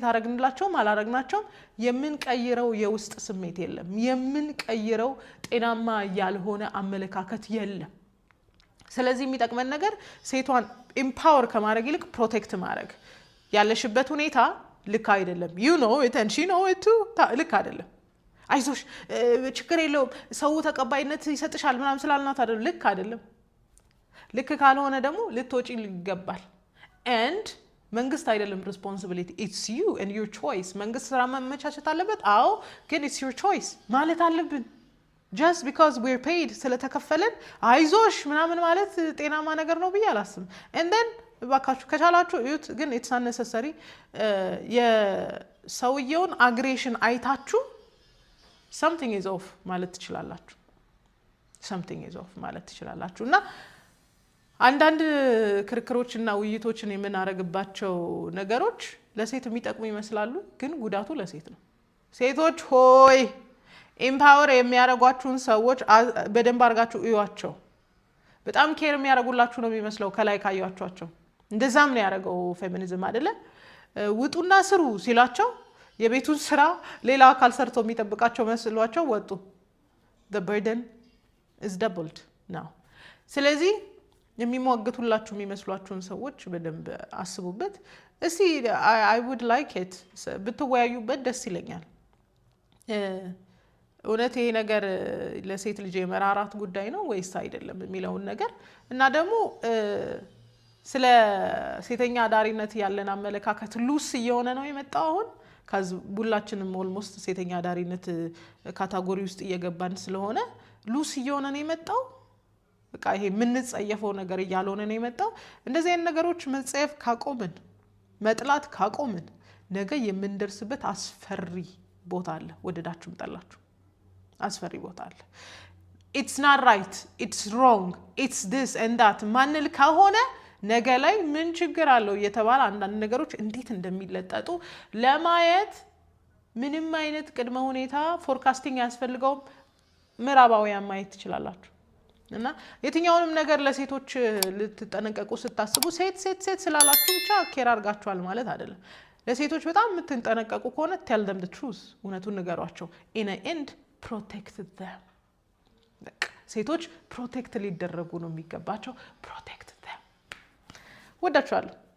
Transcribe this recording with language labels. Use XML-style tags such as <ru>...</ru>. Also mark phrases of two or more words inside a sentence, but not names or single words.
<am>አረግንላቸውም አላረግናቸውም የምንቀይረው የውስጥ ስሜት የለም፣ የምንቀይረው ጤናማ ያልሆነ አመለካከት የለም። ስለዚህ የሚጠቅመን ነገር ሴቷን ኢምፓወር ከማድረግ ይልቅ ፕሮቴክት ማድረግ። ያለሽበት ሁኔታ ልክ አይደለም፣</am> <en>you know it she know it</en> <am>ልክ አይደለም፣ አይዞሽ ችግር የለውም ሰው ተቀባይነት ይሰጥሻል ምናምን ስላልናት አይደለም፣ ልክ አይደለም። ልክ ካልሆነ ደግሞ ልትወጪ ይገባል። and መንግስት አይደለም</am> <en>responsibility, it's you and your choice።</en> <am>መንግስት ስራ ማመቻቸት አለበት፣ አዎ፣ ግን</am> <en>it's your choice</en> <am>ማለት አለብን።</am> <en>just because we're paid</en> <am>ስለተከፈለን አይዞሽ ምናምን ማለት ጤናማ ነገር ነው ብዬ አላስብም።</am> <en>and then</en> <am>ባካችሁ ከቻላችሁ እዩት፣ ግን</am> <en>it's unnecessary።</en> <am>የሰውየውን አግሬሽን አይታችሁ</am> <en>something is off</en> <am>ማለት ትችላላችሁ፣</am> <en>something is off</en> <am>ማለት ትችላላችሁ። እና አንዳንድ ክርክሮችና ውይይቶችን የምናረግባቸው ነገሮች ለሴት የሚጠቅሙ ይመስላሉ፣ ግን ጉዳቱ ለሴት ነው። ሴቶች ሆይ ኢምፓወር የሚያረጓችሁን ሰዎች በደንብ አርጋችሁ እዩዋቸው። በጣም ኬር የሚያረጉላችሁ ነው የሚመስለው ከላይ ካያችኋቸው። እንደዛም ነው ያረገው ፌሚኒዝም አይደለ? ውጡና ስሩ ሲላቸው የቤቱን ስራ ሌላ አካል ሰርቶ የሚጠብቃቸው መስሏቸው ወጡ።</am> <en>the burden is doubled now።</en> <am>ስለዚህ የሚሟገቱላችሁ የሚመስሏችሁን ሰዎች በደንብ አስቡበት። እስቲ</am> <en>I would like it</en> <am>ብትወያዩበት ደስ ይለኛል። እውነት ይሄ ነገር ለሴት ልጅ የመራራት ጉዳይ ነው ወይስ አይደለም የሚለውን ነገር እና ደግሞ ስለ ሴተኛ አዳሪነት ያለን አመለካከት ሉስ እየሆነ ነው የመጣው አሁን። ሁላችንም ኦልሞስት ሴተኛ አዳሪነት ካታጎሪ ውስጥ እየገባን ስለሆነ ሉስ እየሆነ ነው የመጣው። በቃ ይሄ የምንጸየፈው ነገር እያልሆነ ነው የመጣው። እንደዚህ አይነት ነገሮች መጸየፍ ካቆምን፣ መጥላት ካቆምን ነገ የምንደርስበት አስፈሪ ቦታ አለ። ወደዳችሁም ጠላችሁ አስፈሪ ቦታ አለ።</am> <en>it's not right, it's wrong, it's this and that</en> <am>ማንል ከሆነ ነገ ላይ ምን ችግር አለው እየተባለ አንዳንድ ነገሮች እንዴት እንደሚለጠጡ ለማየት ምንም አይነት ቅድመ ሁኔታ ፎርካስቲንግ ያስፈልገውም ምዕራባውያን ማየት ትችላላችሁ። እና የትኛውንም ነገር ለሴቶች ልትጠነቀቁ ስታስቡ ሴት ስላላችሁ ብቻ ኬር አርጋችኋል ማለት አይደለም። ለሴቶች በጣም የምትጠነቀቁ ከሆነ</am> <en>tell them the truth፣</en> <am>እውነቱን ንገሯቸው።</am> <en>in the end protect them።</en> <am>ሴቶች ፕሮቴክት ሊደረጉ ነው የሚገባቸው።</am> <en>protect them።</en> <am>ወዳችኋለሁ።</am>